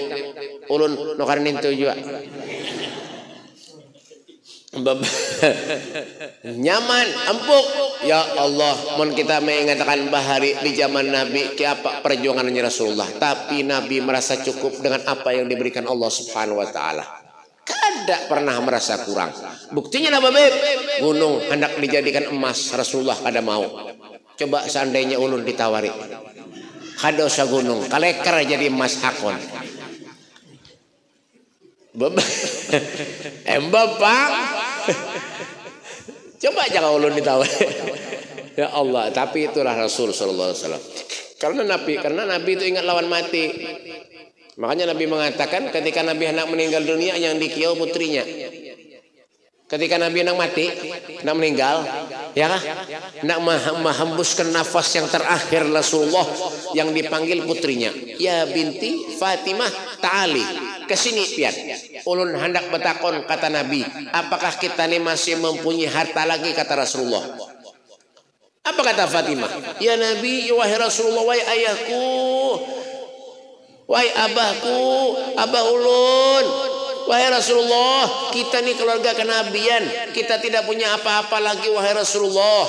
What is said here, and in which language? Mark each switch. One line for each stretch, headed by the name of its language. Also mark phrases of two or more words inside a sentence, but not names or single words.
Banjar: Ulun nokan itu juga. Nyaman, empuk.
Indonesian: Ya Allah, mon kita mengatakan bahari di zaman Nabi, apa perjuangannya Rasulullah. Tapi Nabi merasa cukup dengan apa yang diberikan Allah
Arabic: Subhanahu wa taala.
Indonesian: Kada pernah merasa kurang. Buktinya apa beb? Gunung hendak dijadikan emas, Rasulullah kada mau.
Banjar: Coba seandainya ulun ditawari, kada usah gunung, kalekar jadi emas hakon.
Indonesian: Bapak, coba jangan ulun ditawari. Ya Allah, tapi itulah Rasul
Arabic: Sallallahu Alaihi Wasallam.
Indonesian: Karena Nabi itu ingat lawan mati. Makanya Nabi mengatakan ketika Nabi hendak meninggal dunia yang dikiau putrinya. Ketika Nabi hendak mati, hendak meninggal, ya kah? Hendak menghembuskan nafas yang terakhir Rasulullah yang dipanggil putrinya.
Arabic: Ya binti Fatimah ta'ali.
Banjar: Kesini pian.
Indonesian: Ulun hendak bertakon kata Nabi, apakah kita ini masih mempunyai harta lagi kata Rasulullah? Apa kata Fatimah? Ya Nabi, wahai Rasulullah, wahai ayahku, wahai abahku,
Banjar: abah ulun,
Indonesian: wahai Rasulullah, kita nih keluarga kenabian, kita tidak punya apa-apa lagi wahai Rasulullah.